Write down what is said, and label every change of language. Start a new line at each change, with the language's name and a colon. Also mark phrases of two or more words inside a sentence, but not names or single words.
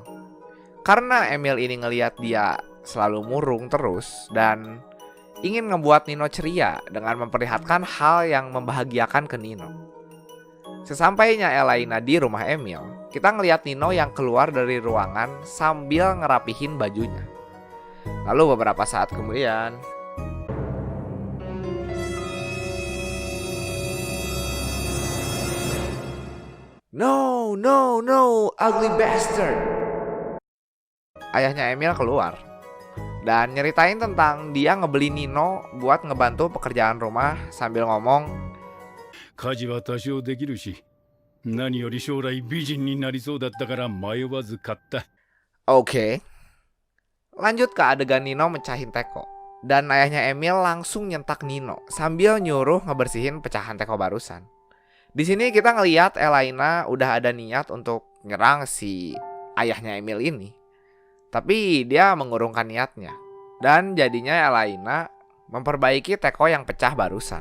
Indonesian: Karena Emil ini ngelihat dia selalu murung terus dan ingin ngebuat Nino ceria dengan memperlihatkan hal yang membahagiakan ke Nino. Sesampainya Elaina di rumah Emil, kita ngelihat Nino yang keluar dari ruangan sambil ngerapihin bajunya. Lalu beberapa saat kemudian,
English: No, no, no, ugly bastard.
Indonesian: Ayahnya Emil keluar dan nyeritain tentang dia ngebeli Nino buat ngebantu pekerjaan rumah sambil ngomong,
Japanese: 家事は多少できるし、何より将来美人になりそうだったから迷わず買った。
Indonesian: Oke. Lanjut ke adegan Nino mecahin teko, dan ayahnya Emil langsung nyentak Nino sambil nyuruh ngebersihin pecahan teko barusan. Di sini kita ngelihat Elaina udah ada niat untuk nyerang si ayahnya Emil ini, tapi dia mengurungkan niatnya, dan jadinya Elaina memperbaiki teko yang pecah barusan.